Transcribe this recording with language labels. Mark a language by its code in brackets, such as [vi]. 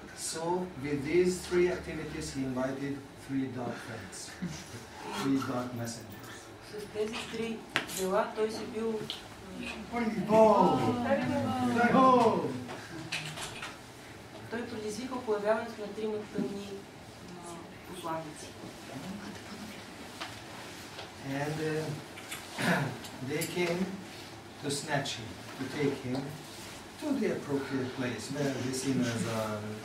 [en] So with these 3 activities, he invited 3 dark friends, 3 dark messengers. [bg] С С тези три дела той си бил той предизвикал появяването на трима тъмни посланици. [en] And they came to snatch him, to take him to the appropriate place where the sinners are.